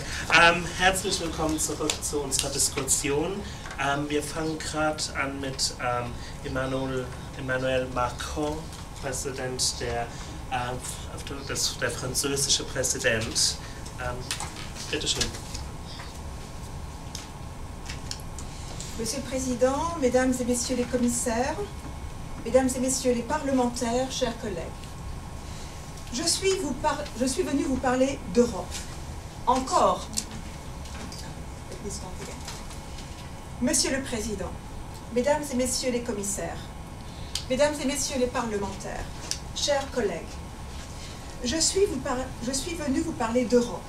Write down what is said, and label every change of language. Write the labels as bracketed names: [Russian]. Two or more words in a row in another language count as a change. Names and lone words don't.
[German] Herzlich willkommen zurück zu unserer Diskussion. Wir fangen gerade an mit Emmanuel Macron, Präsident der französische Präsident. Bitte schön. [French] Monsieur le Président, Mesdames et Messieurs les commissaires, Mesdames et Messieurs les parlementaires, chers collègues, je suis venu vous parler d'Europe. Encore. Monsieur le Président, Mesdames et Messieurs les commissaires, Mesdames et Messieurs les parlementaires, chers collègues, je suis venu vous parler d'Europe.